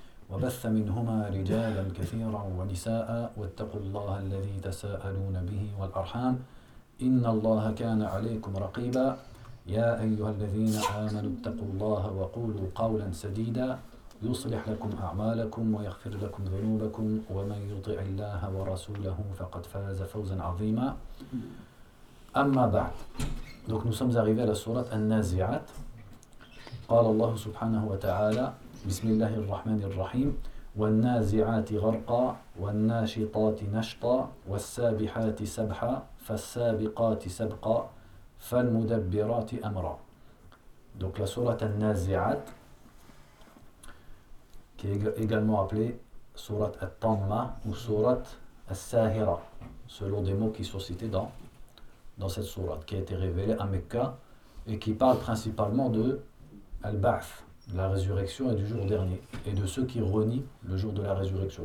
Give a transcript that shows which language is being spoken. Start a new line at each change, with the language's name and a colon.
Arabic: وبث منهما رجالا كثيرا ونساء واتقوا الله الذي تساءلون به والأرحام إن الله كان عليكم رقيبا يا أيها الذين آمنوا اتقوا الله وقولوا قولا سديدا يصلح لكم أعمالكم ويغفر لكم ذنوبكم ومن يطع الله ورسوله فقد فاز فوزا عظيما أما بعد.
French: Donc nous sommes arrivés à la sourate An-Nazi'at.
Arabic: قال الله سبحانه وتعالى بسم الله الرحمن الرحيم والنازعات غرقا والناشطات نشطا والسابحات سبحا فالسابقات سبقا فالمدبرات أمرا.
French: Donc la sourate An-Nazi'at, qui est également appelée Surat At-Tamma ou Surat As-Sahira, selon des mots qui sont cités dans cette surat, qui a été révélée à Mecca et qui parle principalement de Al-Ba'th, la résurrection et du jour dernier, et de ceux qui renient le jour de la résurrection.